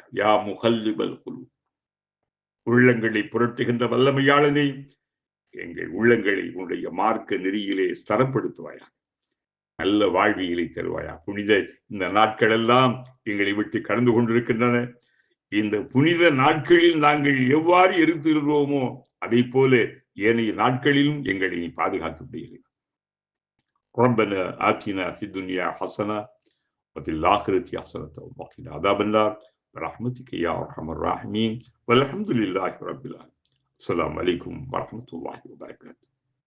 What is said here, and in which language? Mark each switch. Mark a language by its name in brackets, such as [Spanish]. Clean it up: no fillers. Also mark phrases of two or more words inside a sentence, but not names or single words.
[Arabic] يا مقلب القلوب, [Tamil] உள்ளங்களை புரட்டுகின்ற வல்லமையாளனே, எங்கள் உள்ளங்களை உன்னுடைய மார்க்க நெறியிலே ஸ்தரப்படுத்துவாயா. நல்ல வாழ்வியலை தருவாயா. புனித இந்த நாட்கள் எல்லாம் எங்களை விட்டு கடந்து கொண்டிருக்கின்றன. இந்த புனித நாட்களில் நாங்கள் எவ்வாறு இருக்கிறோமோ அதை போல ஏனைய நாட்களிலும் எங்களை நீ பாதுகாத்து விடுகிறீர்கள். [Arabic] ربنا آتنا في الدنيا حسنة وفي الآخرة حسنة وقنا عذاب النار برحمتك يا أرحم الراحمين والحمد لله رب العالمين. السلام عليكم ورحمة الله وبركاته.